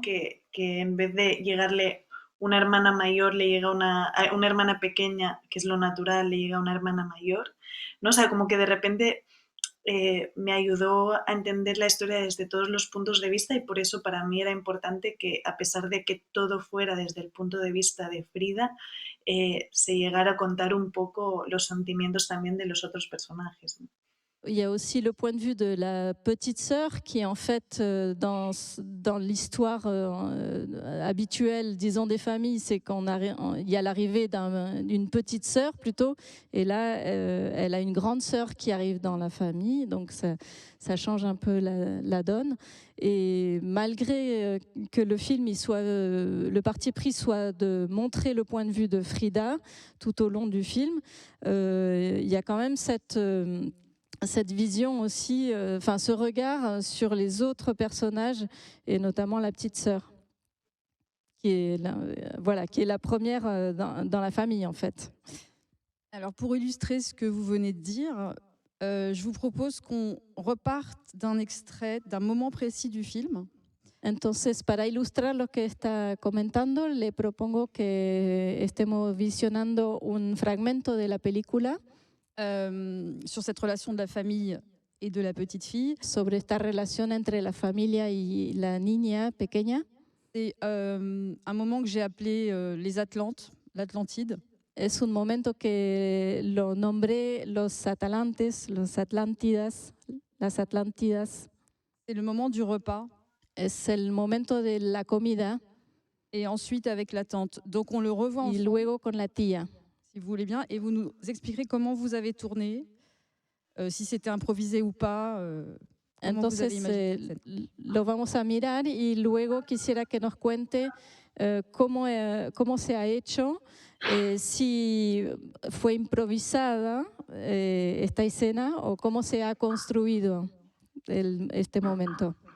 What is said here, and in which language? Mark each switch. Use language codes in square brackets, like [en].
[es] Que en vez de llegarle una hermana mayor, le llega una hermana pequeña, que es lo natural, le llega una hermana mayor, ¿no? O sea, como que de repente me ayudó a entender la historia desde todos los puntos de vista y por eso para mí era importante que a pesar de que todo fuera desde el punto de vista de Frida, se llegara a contar un poco los sentimientos también de los otros personajes, ¿no? [fr] Il y a aussi le point de vue de la petite sœur qui est en fait dans l'histoire habituelle, disons, des familles, c'est il y a l'arrivée d'une petite sœur plutôt, et là, elle a une grande sœur qui arrive dans la famille, donc ça change un peu la donne. Et malgré que le film, le parti pris soit de montrer le point de vue de Frida tout au long du film, il y a quand même cette vision aussi, ce regard sur les autres personnages et notamment la petite sœur, qui est la première dans la famille en fait. Alors pour illustrer ce que vous venez de dire, je vous propose qu'on reparte d'un extrait, d'un moment précis du film. [es] Entonces, para ilustrar lo que está comentando, le propongo que estemos visionando un fragmento de la película [fr] sur cette relation de la famille et de la petite fille. [es] Sobre esta relación entre la familia y la niña pequeña. [fr] C'est un moment que j'ai appelé les Atlantes, l'Atlantide. [es] Es un momento que lo nombré los Atlantes, los Atlántidas, las Atlántidas. [fr] C'est le moment du repas. [es] Es el momento de la comida. [fr] Et ensuite avec la tante. Donc on le revoit ensemble. [es] Y luego con la tía. [fr] Si vous voulez bien, et vous nous expliquerez comment vous avez tourné, si c'était improvisé ou pas. [es] Entonces lo vamos a mirar y luego quisiera que nos cuente cómo se ha hecho, si fue improvisada esta escena o cómo se ha construido este momento.